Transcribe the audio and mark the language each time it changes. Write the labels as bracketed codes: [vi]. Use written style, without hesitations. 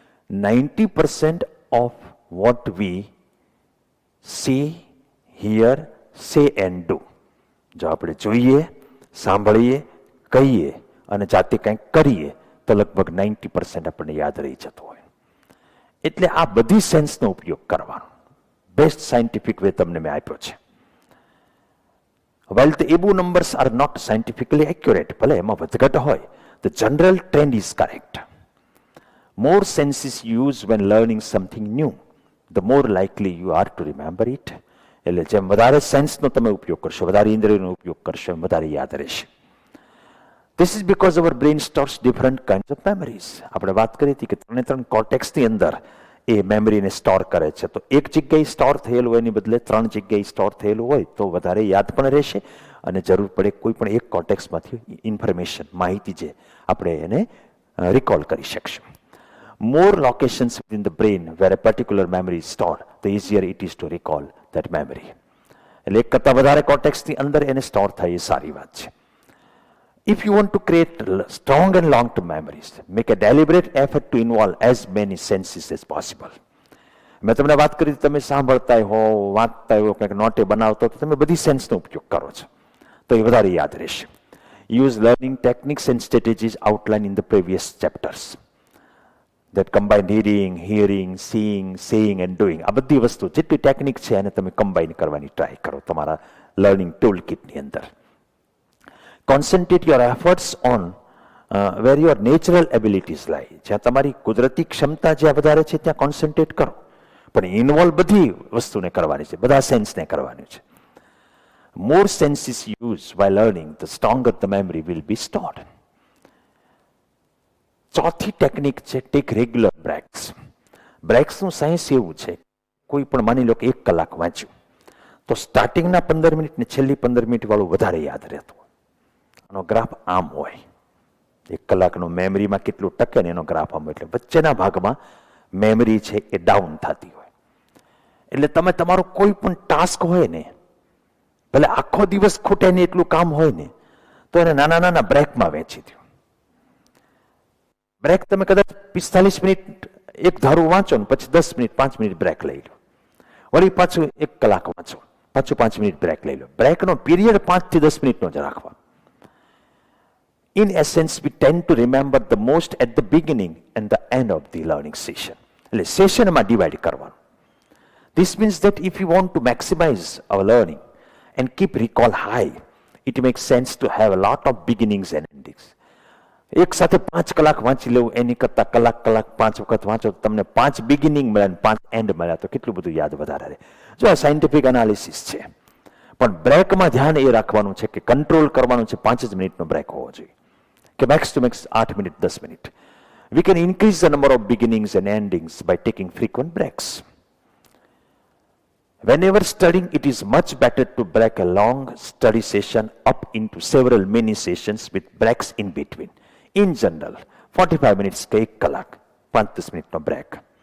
[gu] 90% [en] of what we see, hear, say and do, [gu] જો આપણે જોઈએ, સાંભળીએ, કહીએ અને જાતે કંઈક કરીએ તો લગભગ 90% આપણને યાદ રહી જતું હોય. એટલે આ બધી સેન્સનો ઉપયોગ કરવાનો બેસ્ટ સાયન્ટિફિક વે તમને મેં આપ્યો છે. [en] While the above numbers are not scientifically accurate, [gu] ભલે એમાં વધઘટ હોય, [en] the general trend is correct. More senses used when learning something new, the more likely you are to remember it. [gu] એટલે જેમ વધારે સેન્સનો તમે ઉપયોગ કરશો, વધારે ઇન્દ્રિયનો ઉપયોગ કરશો, એમ વધારે યાદ રહેશે. [en] This is because our brain stores different kinds of memories. [gu] આપણે વાત કરી હતી કે 3 કોર્ટેક્સની અંદર એ મેમરીને સ્ટોર કરે છે. તો એક જગ્યાએ સ્ટોર થયેલું હોય એની બદલે 3 જગ્યાએ સ્ટોર થયેલું હોય તો વધારે યાદ પણ રહેશે અને જરૂર પડે કોઈ પણ એક કોર્ટેક્સમાંથી ઇન્ફોર્મેશન માહિતી જે આપણે એને રિકોલ કરી શકશું. [en] More locations within the brain where a particular memory is stored, the easier it is to recall that memory. [gu] એટલે એક કરતાં વધારે કોર્ટેક્સની અંદર એને સ્ટોર થાય એ સારી વાત છે. [en] If you want to create strong and long-term memories, make a deliberate effort to involve as many senses as possible. [gu] મેં તમને વાત કરી તમે સાંભળતા હો વાંચતા હો કંઈક નોટે બનાવતા તો તમે બધી સેન્સનો ઉપયોગ કરો છો તો એ વધારે યાદ રહેશે. [en] Use learning techniques and strategies outlined in the previous chapters that combine reading, hearing, seeing, saying and doing. [gu] આ બધી વસ્તુ જેટલી ટેકનિક છે એને તમે કમ્બાઈન કરવાની ટ્રાય કરો તમારા લર્નિંગ ટૂલ કિટની અંદર. [en] Concentrate your efforts on where your natural abilities lie. [gu] જ્યાં તમારી કુદરતી ક્ષમતા જ્યાં વધારે છે ત્યાં કોન્સન્ટ્રેટ કરો, પણ ઇન્વોલ્વ બધી વસ્તુને કરવાની છે, બધા સેન્સને કરવાની છે. [en] More senses used while learning, the stronger the memory will be stored. [gu] ચોથી ટેકનિક છે [en] Take regular breaks. [gu] બ્રેક્સનું સાયન્સ એવું છે કોઈ પણ માની લો કે 1 કલાક વાંચ્યું તો સ્ટાર્ટિંગના 15 મિનિટ ને છેલ્લી 15 મિનિટ વાળું વધારે યાદ રહેતું. આનો ગ્રાફ આમ હોય, 1 કલાકનો મેમરીમાં કેટલું ટકે ને એનો ગ્રાફ આમ હોય, એટલે વચ્ચેના ભાગમાં મેમરી છે એ ડાઉન થતી હોય. એટલે તમે તમારો કોઈ પણ ટાસ્ક હોય ને ભલે આખો દિવસ ખૂટે ને એટલું કામ હોય ને તો એને નાના નાના બ્રેકમાં વહેંચી દો. બ્રેક તમે કદાચ 45 મિનિટ એક ધારું વાંચો ને પછી 10 મિનિટ 5 મિનિટ બ્રેક લઈ લો, વળી પાછું 1 કલાક વાંચો પાછું 5 મિનિટ બ્રેક લઈ લો. બ્રેકનો પીરિયડ 5 થી 10 મિનિટનો જ રાખવાનો. [en] In essence, we tend to remember the most at the beginning and the end of the learning session. [gu] એટલે સેશનમાં ડિવાઈડ કરવાનું. [en] This means that if you want to maximize our learning and keep recall high, it makes sense to have a lot of beginnings and endings. [gu] એક સાથે 5 કલાક વાંચી લેવું એની કરતાં કલાક 5 વખત વાંચો તમને 5 બિગિનિંગ મળ્યા ને 5 એન્ડ મળ્યા તો કેટલું બધું યાદ વધારે રહે. જો આ સાયન્ટિફિક એનાલિસિસ છે, પણ બ્રેકમાં ધ્યાન એ રાખવાનું છે કે કંટ્રોલ કરવાનું છે 5 જ મિનિટનો બ્રેક હોવો જોઈએ કે max two max 8 minute 10 minute. [en] We can increase the number of beginnings and endings by taking frequent breaks. Whenever studying, it is much better to break a long study session up into several mini sessions with breaks in between. In general, 45 minutes [gu] ke 1 કલાક 5-10 મિનિટનો break.